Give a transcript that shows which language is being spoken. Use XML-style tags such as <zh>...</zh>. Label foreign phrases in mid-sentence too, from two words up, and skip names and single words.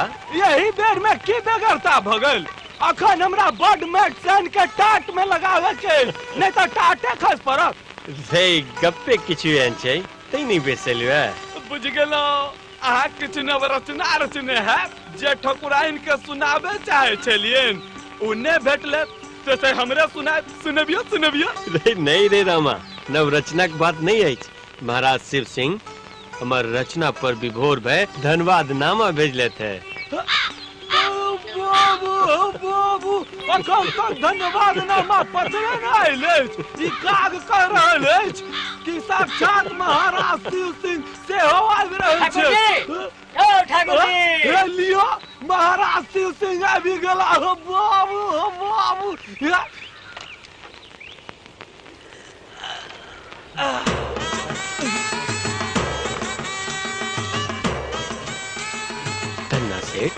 <mai>यही बेर में की बेगरता भ गेल अखन हमरा बड मैट सन के टाट में लगावे के नहीं तो टाटे खस पड़त रे गप्पे किछु एहन छै तै नहीं बेसलियो बुझ गेलो अहाँ किछु नवरचना रचने है जे ठकुराइन के सुनाबे चाहे छलियन उन्ने भेटले तो से हमरे सुनबियो रे नहीं रे रामा नवरचना के बात नहीं है महाराज शिव सिंह हमार रचना पर विभोर भय धन्यवाद नामा भेजले थे बाबू अखन तक धन्यवाद नामा पत्र नहीं ले ई काग कह रहल अछि कि साक्षात महाराज शिव सिंह से हो आबि रहल छै। ओ ठाकुर जी हे लियो महाराज शिव सिंह आबि गेला हो बाबू धन्ना सेठ</mai>